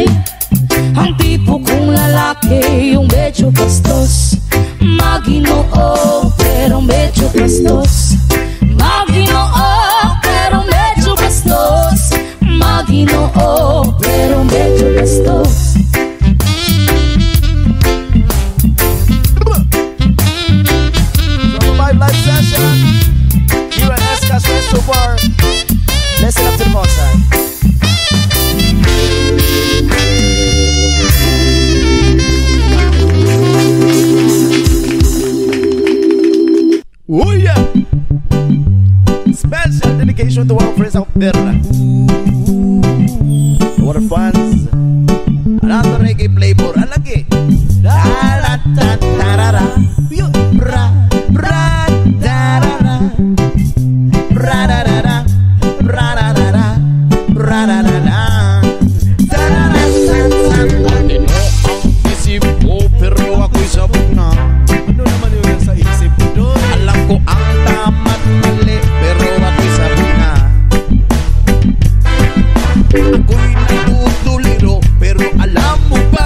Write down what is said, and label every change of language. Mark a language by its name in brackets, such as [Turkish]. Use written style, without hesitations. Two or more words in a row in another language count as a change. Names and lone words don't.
[Filipino] Ang tipo kong lalaki, yung medyo bastos. Maginoo, pero medyo bastos. Maginoo, pero medyo bastos. Maginoo, pero medyo bastos. [English] Live session, UNS Castle Super. Listen up to the most side. Oh yeah! Special dedication to our friends out there. Our fans. Another reggae flavor. Alagi. Da-da-da-da-da-da. Bra-bra. Da-da-da. Bra-da-da-da. Bra-da-da-da. Bra-da-da-da. Da-da-da-da-da. [Filipino] Matino ang isip ko, pero ako'y sabog na. Ano naman yun sa isip ko doon? Alam ko ang tama't mali, pero ako'y sabog na. Ako'y natutuliro, pero alam mo ba?